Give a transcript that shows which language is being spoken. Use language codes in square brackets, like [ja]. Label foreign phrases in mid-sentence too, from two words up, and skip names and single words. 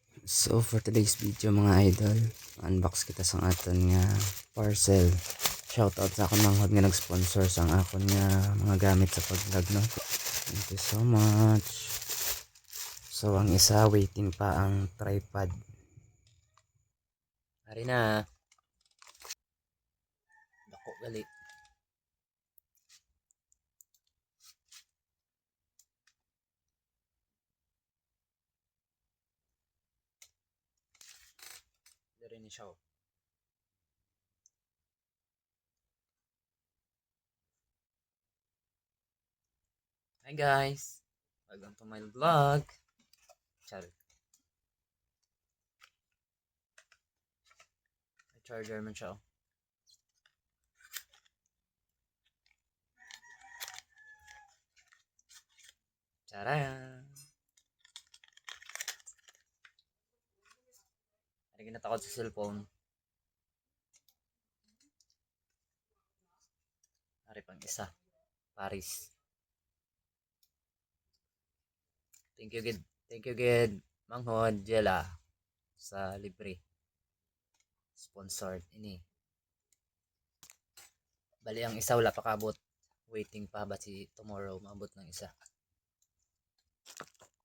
[hil] So [en] for today's video [hil] mga idol, unbox kita sa aton nga parcel. Shoutout sa akong manghod nga nag-sponsor sa akon nga mga gamit sa pag-vlog, no. [en] Thank you so much. [hil] So ang isa waiting pa ang tripod. Ari na. Dako gali. Dari ni siya. [en] Hi guys. Welcome to my vlog. Char. [hil] May charger man siya. Charan. Ari ginatakot sa cellphone. Ari pang isa. [en] Paris. Thank you gid. Thank you gid. [hil] Manghod Jela sa libre. Sponsored ini. Bali ang isa wala pa kabot. Waiting pa ba si tomorrow maabot ng isa.